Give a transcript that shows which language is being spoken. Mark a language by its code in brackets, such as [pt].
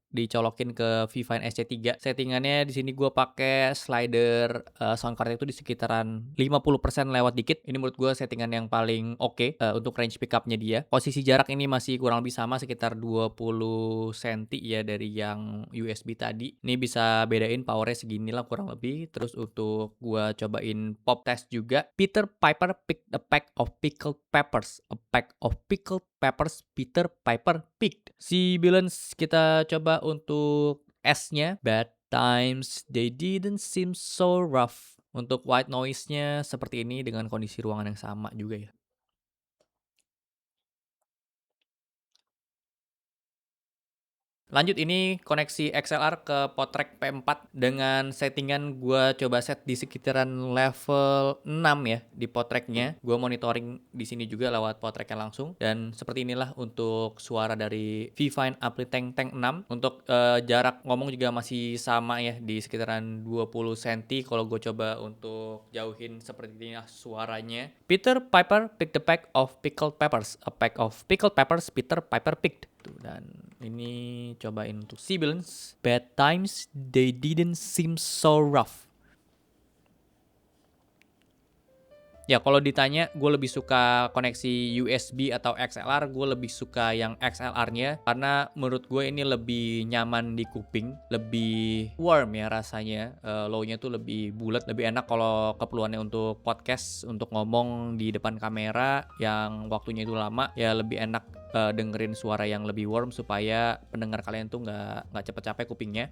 [id] dicolokin ke Vivine SC3. Settingannya di sini gue pakai slider sound card itu di sekitaran 50% lewat dikit. Ini menurut gue settingan yang paling oke untuk range pickupnya dia. Posisi jarak ini masih kurang lebih sama sekitar 20 cm ya dari yang USB tadi. Ini bisa bedain powernya segini lah kurang lebih. Terus untuk gue cobain pop test juga. [en] Peter Piper picked a pack of pickled peppers. A pack of pickled peppers Peter Piper picked. [id] Si balance kita coba untuk S-nya. [en] Bad times they didn't seem so rough. [id] Untuk white noise-nya seperti ini dengan kondisi ruangan yang sama juga ya. Lanjut, ini koneksi XLR ke Podtrack P4 dengan settingan gua coba set di sekitaran level 6 ya di Podtrack-nya. Gua monitoring di sini juga lewat Podtrack-nya langsung, dan seperti inilah untuk suara dari Vivine AmpliTank Tank 6. Untuk jarak ngomong juga masih sama ya di sekitaran 20 cm. Kalau gue coba untuk jauhin seperti ini suaranya. [en] Peter Piper picked a pack of pickled peppers. A pack of pickled peppers Peter Piper picked. [id] Dan ini cobain untuk Sibilance. [en] Bad times they didn't seem so rough. [id] Ya, kalau ditanya gue lebih suka koneksi USB atau XLR, gue lebih suka yang XLR-nya karena menurut gue ini lebih nyaman di kuping, lebih warm ya rasanya. Low-nya tuh lebih bulat, lebih enak kalau keperluannya untuk podcast, untuk ngomong di depan kamera yang waktunya itu lama, ya lebih enak dengerin suara yang lebih warm supaya pendengar kalian tuh nggak cepet capek kupingnya.